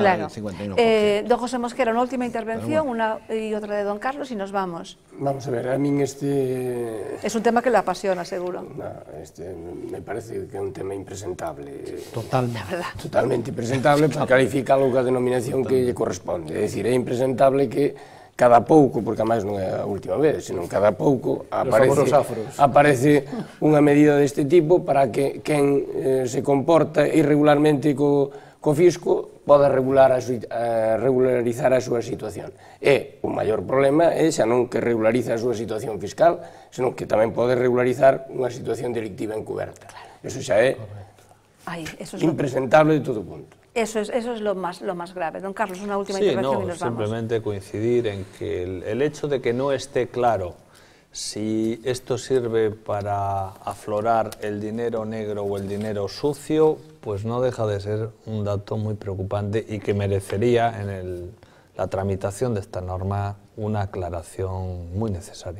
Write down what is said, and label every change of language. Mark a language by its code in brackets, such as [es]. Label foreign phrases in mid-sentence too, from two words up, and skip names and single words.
[es] claro. Al 51%. Don José Mosquera, una última intervención, una y otra de don Carlos y nos vamos. Vamos a ver, a mí Es un tema que le apasiona, seguro. Me parece que es un tema impresentable. Totalmente impresentable para calificarlo con [gl] a denominación que lle corresponde. É dicir, é impresentable que cada pouco, porque además non é a última vez, senón cada pouco aparece unha medida deste tipo para que quen se comporta irregularmente co co fisco poda regularizar a súa situación. E o maior problema é xa non que regulariza a súa situación fiscal, senón que tamén pode regularizar unha situación delictiva encuberta. Eso xa é impresentable de todo punto. [es] Eso es lo más grave. Don Carlos, una última intervención y nos vamos. Simplemente coincidir en que el hecho de que no esté claro si esto sirve para aflorar el dinero negro o el dinero sucio, pues no deja de ser un dato muy preocupante y que merecería en la tramitación de esta norma una aclaración muy necesaria.